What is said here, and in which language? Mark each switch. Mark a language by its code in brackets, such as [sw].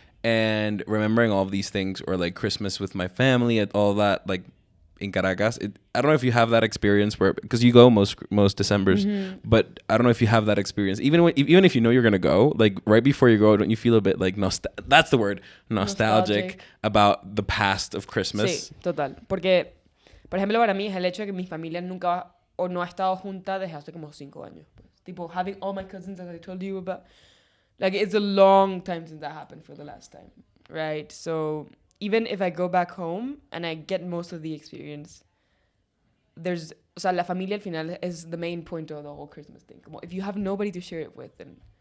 [en] And remembering all of these things, or like Christmas with my family, and all that, like in Caracas. I don't know if you have that experience where, because you go most Decembers, but I don't know if you have that experience. Even if you know you're gonna go, like right before you go, don't you feel a bit like that's the word, nostalgic about the past of Christmas? [es] Sí, total. Porque, por ejemplo, para mí es el hecho de que mi familia nunca o no ha estado junta desde hace como 5 años. Pues. [en] Tipo, having all my cousins, as I told you about. Like, it's a long time since that happened for the last time, right? So even if I go back home and I get most of the experience, [es] o sea, la familia al final [en] is the main point of the whole Christmas thing. Como, if you have nobody to share it with, then...